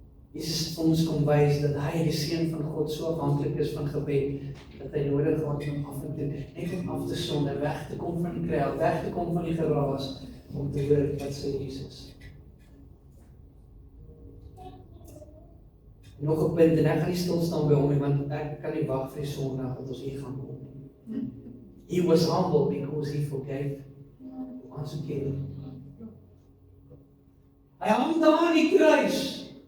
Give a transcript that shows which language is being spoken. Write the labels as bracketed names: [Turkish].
[Afrikaans] Jesus vir ons kom wys dat hy, die seun van God, so afhanklik is van gebed, dat hy nodig gehad om af te doen, net om af te sonder, weg te kom van die kraal, weg te kom van die geraas, om te hoor wat sê Jesus. Nog 'n punt, en ek gaan nie stilstaan by hom, want ek kan nie wag vir die Sondag dat ons hier gaan kom. [English] He was humble because he forgave once again. [Afrikaans] Hy hang daar aan die kruis.